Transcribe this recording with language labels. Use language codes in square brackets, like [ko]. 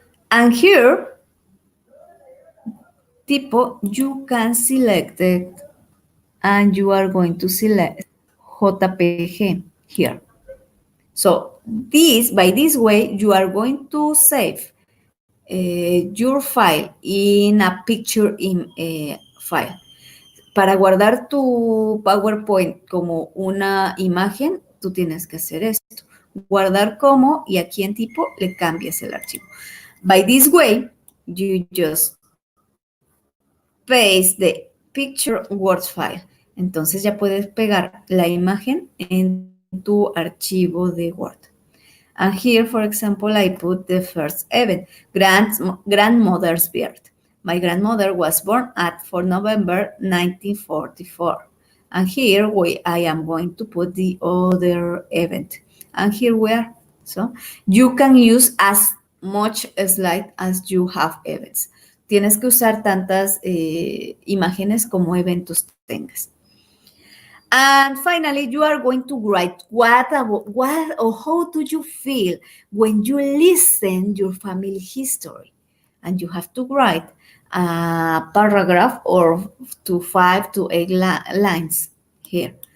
[en] And here, tipo, you can select it and you are going to select JPG here. So by this way, you are going to save your file in a picture in file. [es] Para guardar tu PowerPoint como una imagen, tú tienes que hacer esto. Guardar como y aquí en tipo le cambias el archivo. [en] By this way, you just paste the picture Word file. [es] Entonces ya puedes pegar la imagen en tu archivo de Word. [en] And here, for example, I put the first event, grandmother's birth. My grandmother was born at 4 November 1944. And here I am going to put the other event. And here we are. So you can use as much slide as you have events. [es] Tienes que usar tantas imágenes como eventos tengas. [en] And finally, you are going to write what or how do you feel when you listen your family history. And you have to write a paragraph or 5 to 8 lines here.